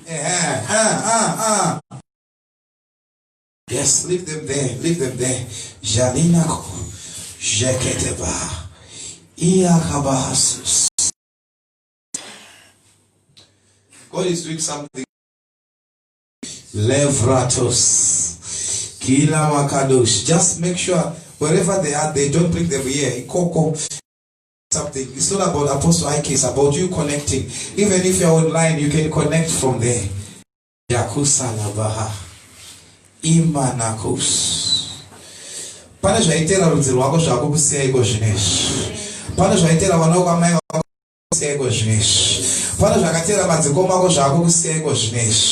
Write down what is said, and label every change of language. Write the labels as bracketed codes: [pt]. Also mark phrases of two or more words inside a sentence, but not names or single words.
[en] Yes, leave them there. Leave them there. Jalina Jeketeba. God is doing something. Levratos. Kila Makadosh. Just make sure wherever they are, they don't bring them here. Ikoko. Something. It's not about Apostle Ike, it's about you connecting. Even if you're online, you can connect from there. Yakusa Labaha. Imanakus. [sn] Pana zvaitera rudzi rwako zvako kusiya iko zvinezvi. Pana zvaitera vana vamai vako kusiya iko zvinezvi. Pana zvakatera madzikoma ako zvako kusiya iko zvinezvi.